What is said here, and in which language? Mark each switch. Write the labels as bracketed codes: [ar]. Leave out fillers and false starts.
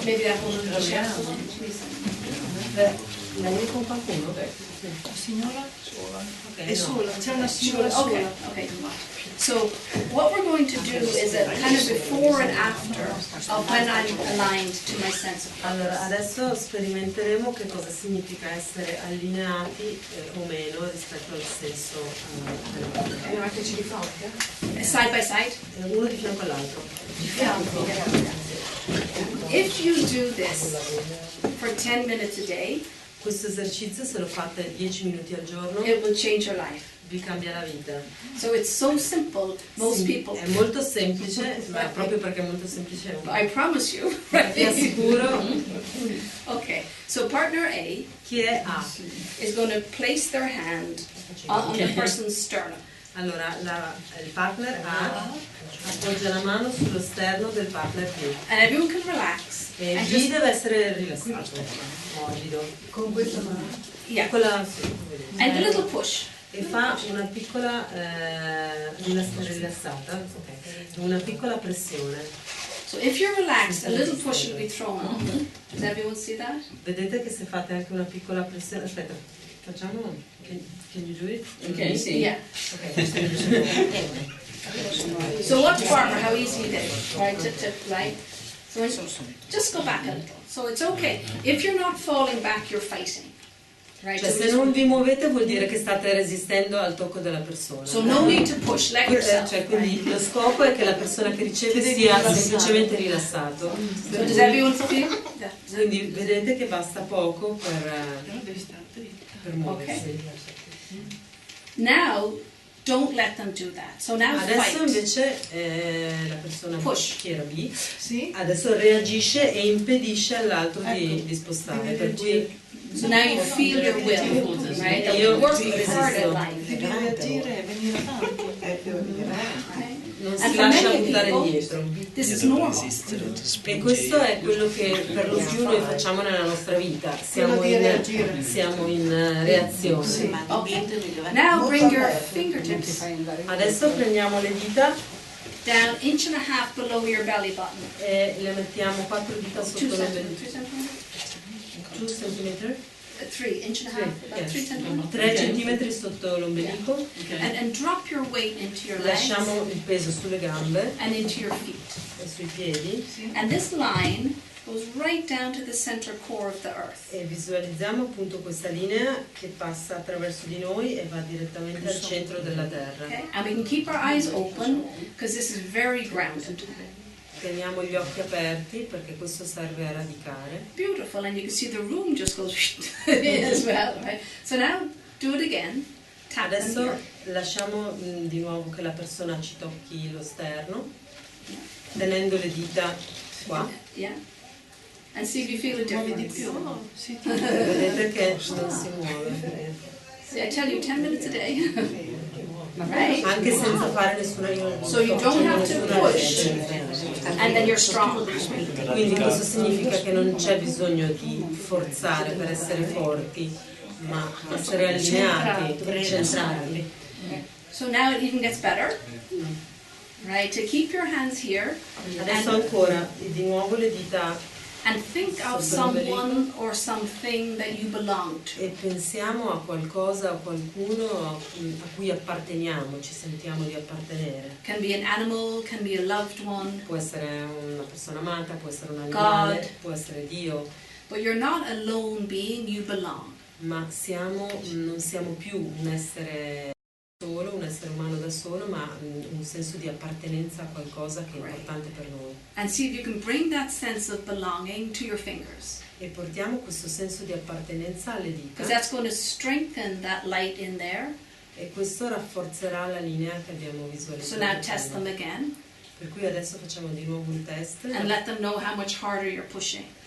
[en] Maybe that one will share. [it] Lei è con qualcuno? Signora? Ok, È no. sola, c'è una signora [en] Okay, [it] sola. [en] okay. So what we're going to do is a kind of before and after of when I'm aligned to my sense of [it] Allora, [en] purpose. [it] adesso sperimenteremo che cosa significa essere allineati o meno rispetto al senso Metterci di fronte? [en] Side by side. [it] uno di fianco all'altro. [en] If you do this for 10 minutes a day, [it] Questo esercizio, se lo fate 10 minuti al giorno, [en] it will change your life. [it] vi cambia la vita. [en] So it's so simple, most [it] Sì, [en] people, [it] è molto semplice, ma proprio perché è molto semplice [en] I promise you. [it] vi assicuro. [en] Okay, so partner A [it] Chi è A? [en] is going to place their hand on the person's sternum. [it] Allora, il partner A appoggia la mano sullo sterno del partner B [en] And everyone can relax. [it] e [en] And B just, [it] deve essere rilassato, morbido. Con questa mano? [en] yeah. [it] Sì, vedete. [en] And a little push. [it] E fa una piccola rilassata, una piccola pressione. [en] So if you're relaxed, a little push will be thrown on. Does everyone see that? [it] Vedete che se fate anche una piccola pressione, aspetta, facciamo, [en] can you do it? [it] Okay, sì. [en] Yeah. [it] Ok. [en] So watch Barbara, how easy it is, right? Right? So just go back a little. So it's okay. If you're not falling back, you're fighting. Right? [it] Cioè, [en] So, [it] se non vi muovete vuol dire che state resistendo al tocco della persona. [en] so no need to push, let yourself. [it] Cioè, quindi lo scopo è che la persona che riceve sia semplicemente rilassato. [en] So does everyone feel that? [it] Quindi vedete che basta poco per muoversi. [en] Now, don't let them do that. So now [it] Adesso [en] fight. [it] invece la persona [en] Push. che era B [it] Sì? adesso reagisce e impedisce all'altro di spostare. Per cui [en] So now you feel your will, right? And you work hard at life. [it] Devi reagire e venire avanti. [en] Right? [it] non si [en] And for [it] lascia [en] many [it] buttare [en] people, [it] indietro. [en] this is normal. [it] E questo è quello che per lo più noi facciamo nella nostra vita. Siamo Quello di reagire. in reazione. [en] Okay. Now bring your fingertips [it] Adesso prendiamo le dita [en] down 1.5 below your belly button. [it] e le mettiamo 4 dita 2 sotto [en] centimeters. [it] l'ombelico. [en] 2 centimeters? [it] 2 cm? [en] 3, 1.5, about 3 centimeters. [it] 3 centimetri sotto l'ombelico. [en] And drop your weight into your legs [it] Lasciamo il peso sulle gambe [en] and into your feet. [it] e sui piedi [en] And this line goes right down to the center core of the earth. [it] e visualizziamo appunto questa linea che passa attraverso di noi e va direttamente al centro della terra. [en] Okay? And we can keep our eyes open because this is very grounded. [it] Teniamo gli occhi aperti perché questo serve a radicare. [en] Beautiful, and you can see the room just goes as well, right? So now do it again. Tap them [it] Adesso [en] here. [it] lasciamo di nuovo che la persona ci tocchi lo sterno, tenendo le dita qua. [en] Yeah. And see if you feel a difference. [it] Sì, Vedete che non si muove. [en] See, I tell you, 10 minutes a day. Right? [it] Anche senza fare nessuna [en] So you don't have to push, and then you're strong. [it] Quindi questo significa che non c'è bisogno di forzare per essere forti, ma essere allineati, centrati. [en] So now it even gets better. Right? To keep your hands here [it] Adesso [en] and, [it] ancora di nuovo le dita [en] and think of someone or something that you belong to. [it] e pensiamo a qualcosa o qualcuno a cui apparteniamo, ci sentiamo di appartenere. [en] Can be an animal, can be a loved one, [it] Può essere una persona amata, può essere un animale, [en] God. [it] può essere Dio, [en] but you're not a lone being, you belong. [it] ma non siamo più un essere solo, un essere umano da solo, ma un senso di appartenenza a qualcosa che è importante per noi. [en] And see if you can bring that sense of belonging to your fingers. [it] E portiamo questo senso di appartenenza alle dita [en] Because that's going to strengthen that light in there. [it] e questo rafforzerà la linea che abbiamo [en] So [it] visualizzato. [en] now test them again [it] Per cui adesso facciamo di nuovo un test [en] and let them know how much harder you're pushing.